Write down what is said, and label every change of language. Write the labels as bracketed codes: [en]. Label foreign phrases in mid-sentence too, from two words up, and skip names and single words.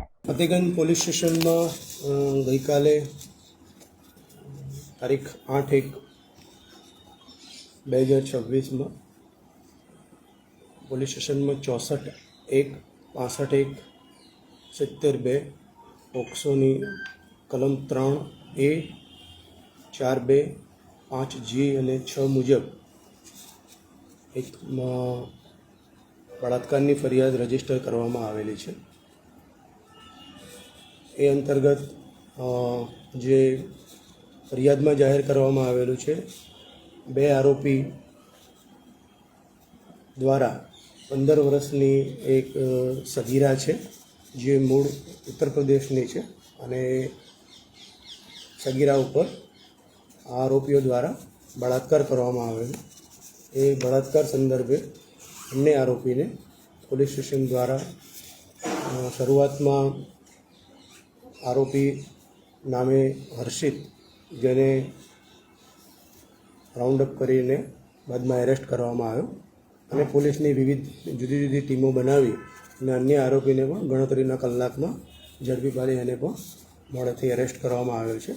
[gu] ફતેહગંજ પોલીસ સ્ટેશનમાં ગઈ કાલે તારીખ 8/1/2026 માં પોલીસ સ્ટેશનમાં 64(1), 65(1), 70(2) પોક્સોની કલમ 3A, 4(2), 5G અને 6 મુજબ એક બળાત્કારની ફરિયાદ રજિસ્ટર કરવામાં આવેલી છે। એ અંતર્ગત જે ફરિયાદમાં જાહેર કરવામાં આવેલું છે 2 આરોપી દ્વારા 15 વર્ષની એક સગીરા છે જે મૂળ ઉત્તર પ્રદેશની છે અને સગીરા ઉપર આરોપીઓ દ્વારા બળાત્કાર કરવામાં આવેલો। એ બળાત્કાર સંદર્ભે બંને આરોપીને પોલીસ સ્ટેશન દ્વારા શરૂઆતમાં આરોપી નામે હર્ષિત, જેને રાઉન્ડ અપ કરીને બાદમાં એરેસ્ટ કરવામાં આવ્યો અને પોલીસની વિવિધ જુદી જુદી ટીમો બનાવી અને અન્ય આરોપીને પણ ગણતરીના કલાકમાં ઝડપી પાડી એને પણ મોડેથી એરેસ્ટ કરવામાં આવ્યો છે।